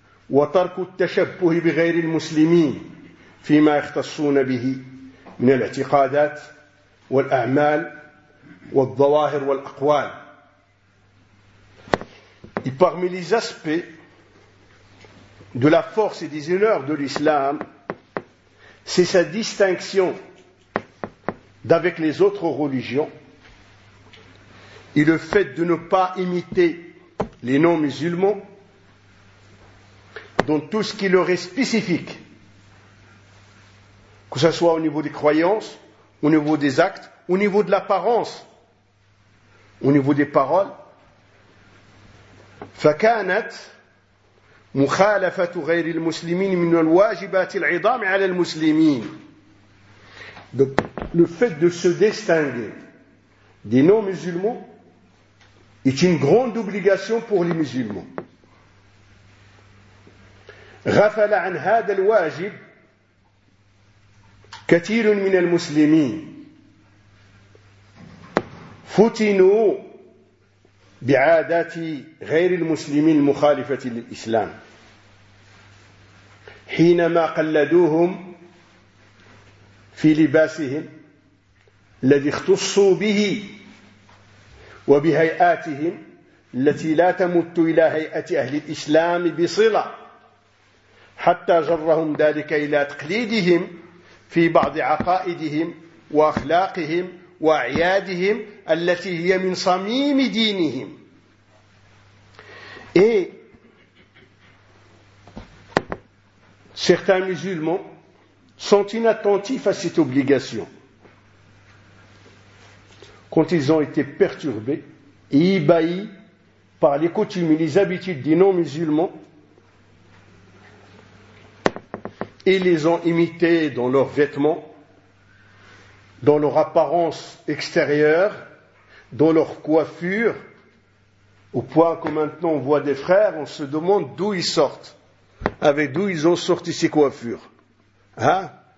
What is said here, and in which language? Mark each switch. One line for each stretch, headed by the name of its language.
Arabic: وترك التشبه بغير المسلمين فيما يختصون به من الاعتقادات والأعمال والظواهر والأقوال.
French: Et parmi les aspects de la force et des honneurs de l'islam, c'est sa distinction d'avec les autres religions et le fait de ne pas imiter les non-musulmans dans tout ce qui leur est spécifique, que ce soit au niveau des croyances, au niveau des actes, au niveau de l'apparence, au niveau des paroles.
Arabic: فَكَانَتْ مخالفة غير المسلمين من الواجبات العظام على المسلمين.
French: Donc, le fait de se distinguer des non-musulmans est une grande obligation pour les musulmans.
Arabic: غفل عن هذا الواجب كثير من المسلمين فتنوا بعادات غير المسلمين المخالفة للإسلام حينما قلدوهم في لباسهم الذي اختصوا به وبهيئاتهم التي لا تمت إلى هيئة أهل الإسلام بصلة حتى جرهم ذلك إلى تقليدهم في بعض عقائدهم وأخلاقهم وأعيادهم التي هي من صميم دينهم.
French: Et certains musulmans sont inattentifs à cette obligation. Quand ils ont été perturbés et ébahis par les coutumes et les habitudes des non-musulmans, ils les ont imités dans leurs vêtements, dans leur apparence extérieure, dans leur coiffure, au point que maintenant on voit des frères, on se demande d'où ils sortent, avec d'où ils ont sorti ces coiffures. Hein?